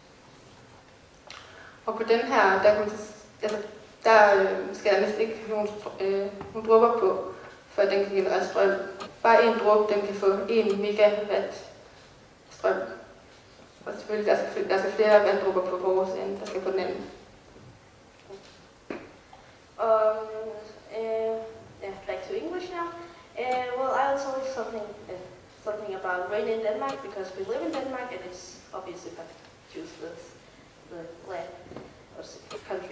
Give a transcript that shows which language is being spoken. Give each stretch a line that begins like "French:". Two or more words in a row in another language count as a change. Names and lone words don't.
Danish: Og på den her, der skal der næsten ikke nogen dråber på, for at den kan generere strøm. Bare en dråbe, den kan få 1 megawatt strøm. Og selvfølgelig, der skal flere vanddråber på vores end der skal på den anden.
English: Back to English now. Well, I'll tell you something about rain in Denmark, because we live in Denmark, and it's obvious if I choose the land or country.